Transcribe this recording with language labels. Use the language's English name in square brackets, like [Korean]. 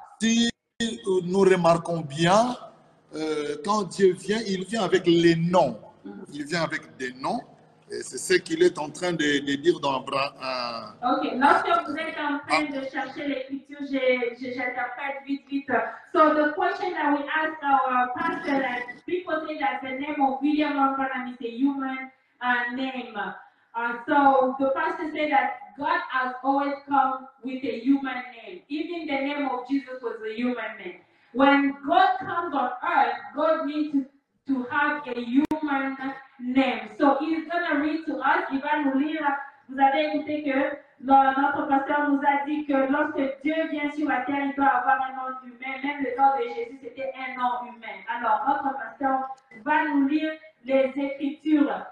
[French] Si nous remarquons bien, quand Dieu vient, il vient avec les noms. Il vient avec des noms. Et c'est ce qu'il est en train de dire dans Ok, lorsque vous êtes en train de chercher l'écriture, j'interprète vite. [English] So the question that we asked our pastor, that people say that the name of William Branham is a human name. So the pastor said that God has always come with a human name. Even the name of Jesus was a human name. When God comes on earth, God needs to have a human name. So he's going to read to us. [French] Il va nous lire. Vous avez écouté que notre pasteur nous a dit que lorsque Dieu vient sur la terre, il doit avoir un nom humain. Même le nom de Jésus, c'était un nom humain. Alors, notre pasteur va nous lire les Écritures.